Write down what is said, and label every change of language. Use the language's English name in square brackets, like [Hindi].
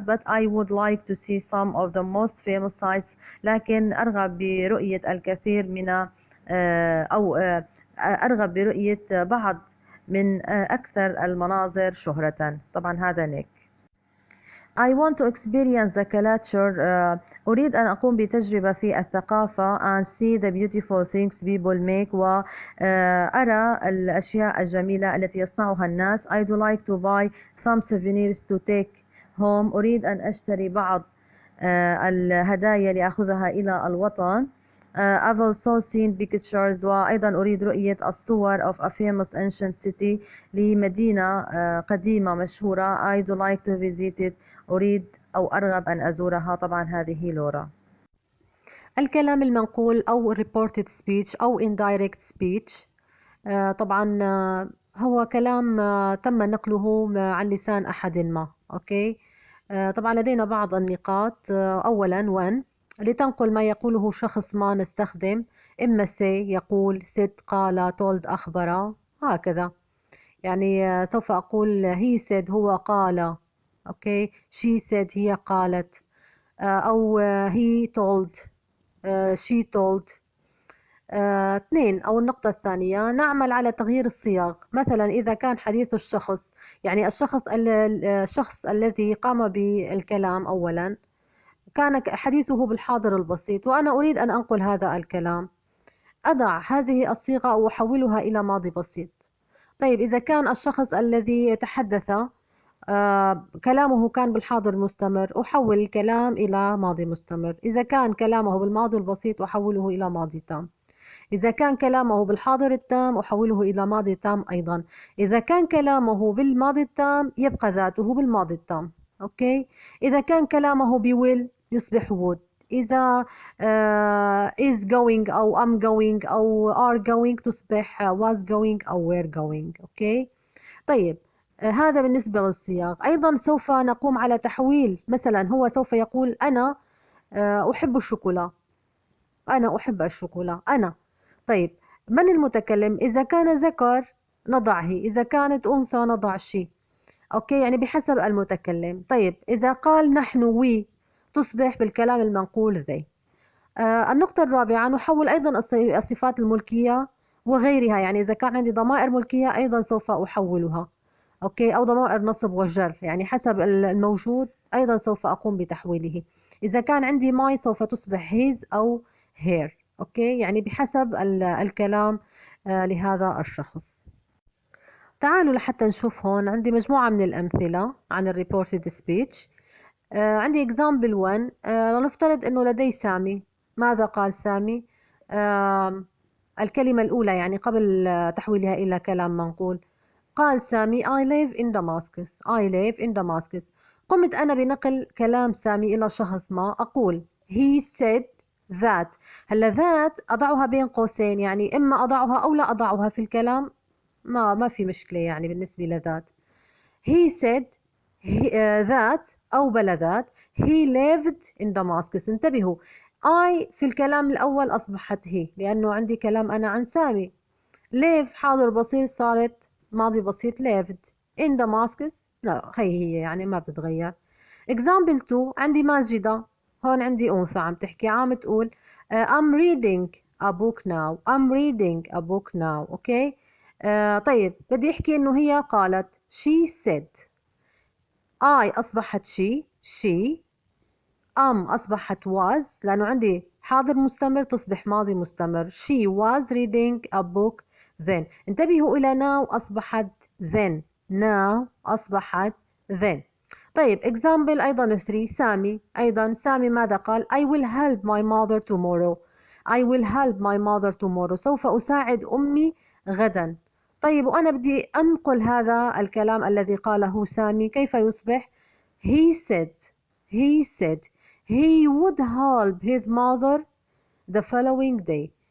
[English] But I would like to see some of the most famous sites. [Arabic] لكن أرغب برؤية الكثير من أو أرغب برؤية بعض من أكثر المناظر شهرة. طبعا هذا نيك. [English] I want to experience the culture. [Arabic] أريد أن أقوم بتجربة في الثقافة [English] and see the beautiful things people make [Arabic] وأرى الأشياء الجميلة التي يصنعها الناس. [English] I'd like to buy some souvenirs to take home. [Arabic] أريد أن أشتري بعض الهدايا لأخذها إلى الوطن. [English] I've also seen pictures [Arabic] وأيضا أريد رؤية الصور [English] of a famous ancient city [Arabic] لمدينة قديمة مشهورة. [English] I'd like to visit it. [Arabic] أريد أو أرغب أن أزورها. طبعا هذه لورا. الكلام المنقول أو [English] reported speech [Arabic] أو [English] indirect speech [Arabic] طبعا هو كلام تم نقله عن لسان أحد ما. أوكي. طبعا لدينا بعض النقاط. أولا when لتنقل ما يقوله شخص ما نستخدم إما say يقول said قال told أخبر هكذا. يعني سوف أقول [English] he said [Arabic] هو قال. أوكي. [English] she said [Arabic] هي قالت. أو [English] he told she told. [Arabic] اثنين أو النقطة الثانية نعمل على تغيير الصياغ. مثلا إذا كان حديث الشخص يعني الشخص الذي قام بالكلام أولا كان حديثه بالحاضر البسيط وأنا أريد أن أنقل هذا الكلام. أضع هذه الصيغة وأحولها إلى ماضي بسيط. طيب إذا كان الشخص الذي تحدث كلامه كان بالحاضر المستمر، أحول الكلام إلى ماضي مستمر. إذا كان كلامه بالماضي البسيط أحوله إلى ماضي تام. إذا كان كلامه بالحاضر التام أحوله إلى ماضي تام أيضا. إذا كان كلامه بالماضي التام يبقى ذاته بالماضي التام. أوكي. إذا كان كلامه بwill يصبح would. إذا [English] is going [Arabic] أو [English] am going [Arabic] أو [English] are going [Arabic] تصبح [English] was going [Arabic] أو [English] were going. [Arabic] أوكي. طيب هذا بالنسبة للصياغ. أيضا سوف نقوم على تحويل، مثلا هو سوف يقول أنا أحب الشوكولا. أنا أحب الشوكولا. أنا. طيب من المتكلم؟ إذا كان ذكر نضع هي، إذا كانت أنثى نضع شي. أوكي، يعني بحسب المتكلم. طيب إذا قال نحن وي تصبح بالكلام المنقول ذي. النقطة الرابعة نحول أيضا الصفات الملكية وغيرها، يعني إذا كان عندي ضمائر ملكية أيضا سوف أحولها. أوكي، أو ضمائر نصب وجر، يعني حسب الموجود أيضا سوف أقوم بتحويله. إذا كان عندي ماي سوف تصبح his أو her. أوكي، يعني بحسب الكلام لهذا الشخص. تعالوا لحتى نشوف. هون عندي مجموعة من الأمثلة عن ال [English] reported speech. [Arabic] عندي example 1. لنفترض أنه لدي سامي. ماذا قال سامي؟ الكلمة الأولى يعني قبل تحويلها إلى كلام منقول. قال سامي [English] I live in Damascus. I live in Damascus. [Arabic] قمت أنا بنقل كلام سامي إلى شخص ما، أقول [English] he said that. [Arabic] هلا that أضعها بين قوسين، يعني إما أضعها أو لا أضعها في الكلام، ما في مشكلة يعني بالنسبة لذات. [English] he said that [Arabic] أو بلا [English] that he lived in Damascus. [Arabic] انتبهوا، I في الكلام الأول أصبحت he لأنه عندي كلام أنا عن سامي. live حاضر بسيط صارت ماضي بسيط lived. in Damascus لا، هي يعني ما بتتغير. example 2. عندي ماجدة. هون عندي أنثى عم تحكي، عم تقول [English] I'm reading a book now. I'm reading a book now. Okay. [Arabic] طيب بدي أحكي إنه هي قالت [English] she said. [Arabic] I أصبحت she. أصبحت was لأنه عندي حاضر مستمر تصبح ماضي مستمر. [English] she was reading a book then. [Arabic] انتبهوا إلى now أصبحت then. now أصبحت then. طيب example أيضا 3. سامي. أيضا سامي ماذا قال؟ [English] I will help my mother tomorrow. I will help my mother tomorrow. [Arabic] سوف أساعد أمي غدا. طيب وأنا بدي أنقل هذا الكلام الذي قاله سامي، كيف يصبح؟ [English] he said he would help his mother the following day.